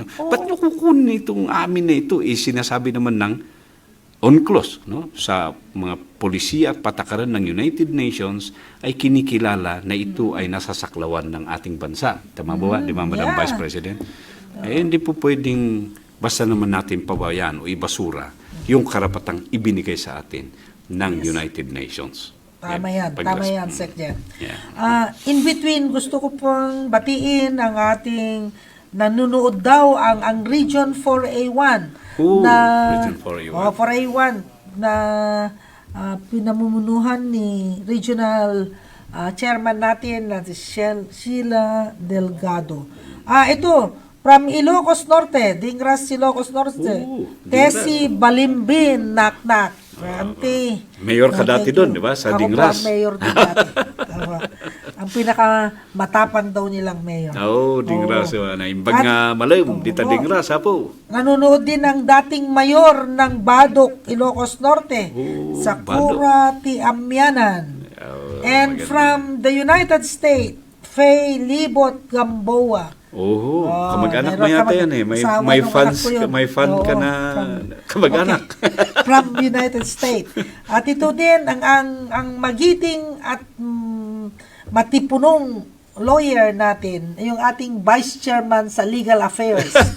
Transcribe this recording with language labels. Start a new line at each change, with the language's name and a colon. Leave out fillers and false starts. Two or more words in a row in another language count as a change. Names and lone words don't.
Filipino: Ba't nyo kukunin itong amin na ito? Sinasabi naman ng UNCLOS, sa mga polisiya at patakaran ng United Nations ay kinikilala na ito ay nasasaklawan ng ating bansa. Tama ba? Di ba, Madam
English: Vice President?
Filipino: Hindi po pwedeng basta naman natin pabayaan o ibasura yung karapatang ibinigay sa atin ng United Nations. Tama yan, Sec.
English: In between,
Filipino: gusto ko pong batiin ang ating nanonood daw ang Region 4A1 Region 4A1. 4A1 na pinamumunuhan ni
English: Regional Chairman
Filipino: natin na si Sheila Delgado. Ito, from Ilocos Norte, Dingras, Ilocos Norte. Tesi Balimbin, Naknak. Mayor ka dati doon, di ba? Sa Dingras. Ako mayor din dati. Ang pinakamatapang daw nilang mayor. Dingras.
Iloko: Naimbag nga malam, dita Dingras,
Filipino: po. Nanonood din ang dating mayor ng Badok, Ilocos Norte. Sakura Tiamyanan.
English: And from the United States, Faye Libot Gamboa.
Filipino: Kamag-anak mo yata yan may fan ka na kamag-anak.
English: From United States.
Filipino: At ito din ang magiting at matipunong lawyer natin, yung ating
English: Vice Chairman
Filipino: sa
English: Legal Affairs.